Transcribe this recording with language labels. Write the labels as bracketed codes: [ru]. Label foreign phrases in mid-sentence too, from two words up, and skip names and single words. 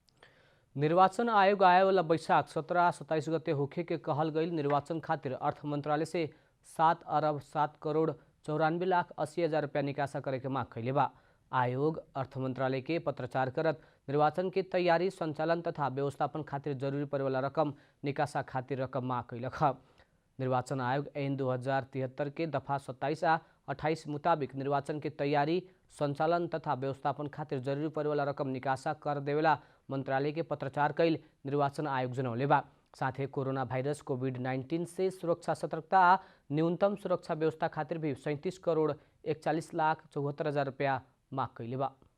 [bho] निर्वाचन आयोग आए वाला बैशाख 17-27 गते होखे के कहल गई निर्वाचन खातिर अर्थ मंत्रालय से 7 अरब 7 करोड़ 94 लाख 80 हजार रुपया निकासा करे के मांग कैले बा। आयोग अर्थ मंत्रालय के पत्रचार करत निर्वाचन के तैयारी, संचालन तथा व्यवस्थापन खातिर जरूरी पड़े वाला रकम निकासा खातिर रकम मांग कैलक। निर्वाचन आयोग ऐन 2073 के दफा 27 आ 28 मुताबिक निर्वाचन के तैयारी, संचालन तथा व्यवस्थापन खातिर जरूरी पड़े वाला रकम निकासा कर देवेला मंत्रालय के पत्रचार कैल निर्वाचन आयोग जनौले बा। साथ ही कोरोना वायरस कोविड-19 से सुरक्षा सतर्कता आ न्यूनतम सुरक्षा व्यवस्था खातिर भी 37 करोड़ 41 लाख 74 हजार रुपया मांग कैले बा।